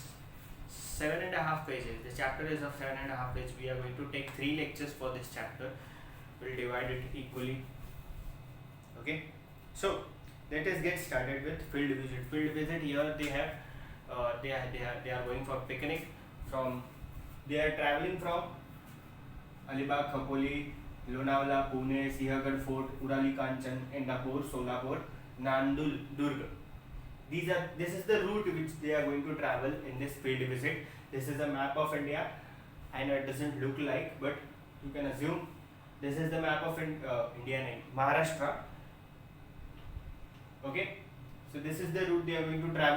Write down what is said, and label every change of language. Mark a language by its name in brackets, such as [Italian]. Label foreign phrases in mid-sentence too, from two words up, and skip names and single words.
[English] 7.5 pages. The chapter is of 7.5 pages. We are going to take 3 lectures for this chapter. We'll divide it equally. Okay, so let us get started with field visit. Field visit, here they have they are going for picnic. They are traveling from Alibag, Khopoli, Lonavala, Pune, Sihagarh Fort, Urali Kanchan, Indapur, Solapur, Nandul, Durg. This is the route which they are going to travel in this field visit. This is a map of India. I know it doesn't look like, but you can assume this is the map of India and Maharashtra. Okay, so this is the route they are going to travel.